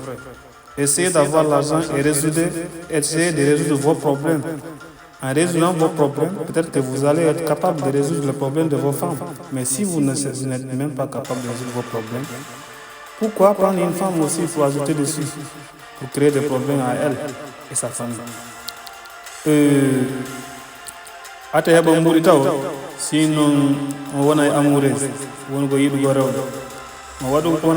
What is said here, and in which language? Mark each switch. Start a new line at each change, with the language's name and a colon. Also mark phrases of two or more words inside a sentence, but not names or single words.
French: Essayez d'avoir l'argent et essayez de résoudre vos problèmes. En résoudant vos problèmes, peut-être que vous allez être capable de résoudre les problèmes de vos femmes. Mais si vous n'êtes même pas capable de résoudre vos problèmes, pourquoi prendre une femme aussi pour ajouter dessus, pour créer des problèmes à elle et sa famille?
Fula: Ata heɓa mbuɗi taw sinon o wona e amoureuse woni ko yiɗugo rewɓe mo waɗu ko wona